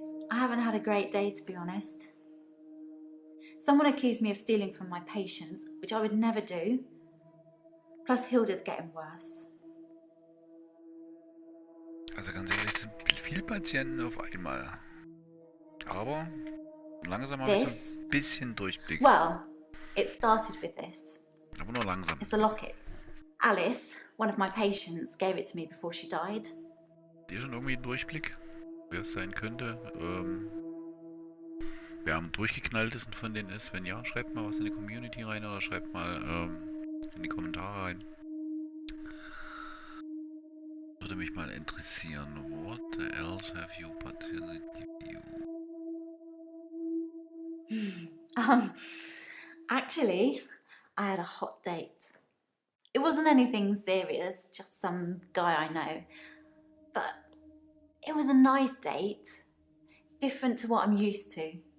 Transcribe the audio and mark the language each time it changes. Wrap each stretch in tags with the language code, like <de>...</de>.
<en>I haven't had a great day, to be honest. Someone accused me of stealing from my patients, which I would never do. Plus Hilda's getting worse.</en> <de>Also ganz ehrlich, es sind viele Patienten auf einmal. Aber langsam habe ich so ein bisschen Durchblick.</de> <en>Well, it started with this.</en> <de>Aber nur langsam.</de> <en>It's a locket. Alice, one of my patients, gave it to me before she died.</en> <de>Habt ihr schon irgendwie einen Durchblick, wer es sein könnte? Wer am durchgeknalltesten von denen ist? Wenn ja, schreibt mal was in die Community rein oder schreibt mal in die Kommentare rein. Würde mich mal interessieren.</de> <en>What else have you put in the review? Actually, I had a hot date. It wasn't anything serious, just some guy I know. But it was a nice date, different to what I'm used to.</en>